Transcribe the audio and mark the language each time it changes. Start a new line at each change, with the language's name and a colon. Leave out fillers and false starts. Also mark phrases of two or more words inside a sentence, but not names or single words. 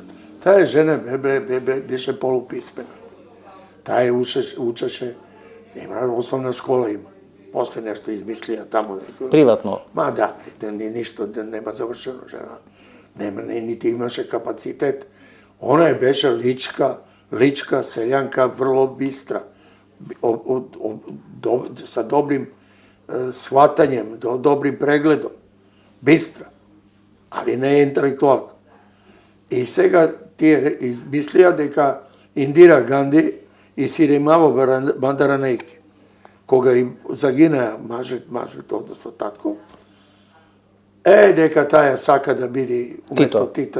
Macedonian: Таа жена беше полуписмена. Таа учеше, нема основна школа има. После нешто измислија таму. Приватно? Ма да, ништо нема завршено жена. Нема, нити имаше капацитет. Она беше личка селјанка, врло бистра,
Serbian: sa добрим сватањем, добрим прегледом,
Macedonian: бистра, али не е интелектуалка. И сега тие мислија дека Индира Ганди и Сиремаво Бандаранејке, кога им загинаа мажот, односно татко, дека таја сака да биде уместо Тито.